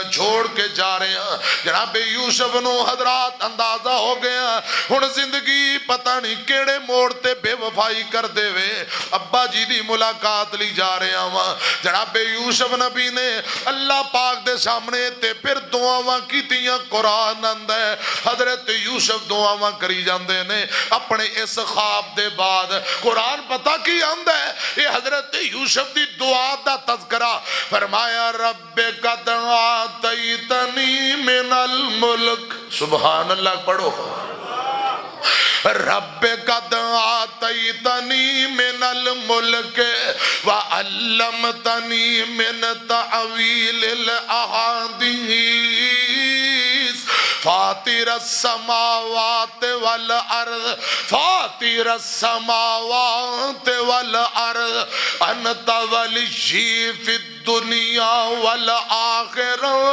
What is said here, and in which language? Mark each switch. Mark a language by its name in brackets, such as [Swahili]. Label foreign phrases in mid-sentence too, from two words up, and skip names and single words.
[Punjabi] چھوڑ کے جا رہے ہیں جناب یوسف نو حضرات اندازہ ہو گیا ہن زندگی پتہ نہیں کیڑے موڑ تے بے وفائی کر دے وے ابا جی دی ملاقات لی جا رہے ہیں جناب یوسف نبی نے اللہ پاک دے سامنے تے پھر دعاواں کیتیاں قرآن اندر ہے حضرت یوسف دعاواں کری جاندے نے اپنے اس خواب دے بعد قرآن پتہ کی اندر ہے یہ حضرت یوسف دی دعا دا تذکرہ فرمایا [Arabic] رب قد آتیتنی من الملک سبحان اللہ [Punjabi] پڑھو [Arabic] رب قد آتیتنی من الملک وعلمتنی من تعویل الاحادیث فاطر السماوات والارض فاطر السماوات والارض انت ولی فی الدنیا والآخرہ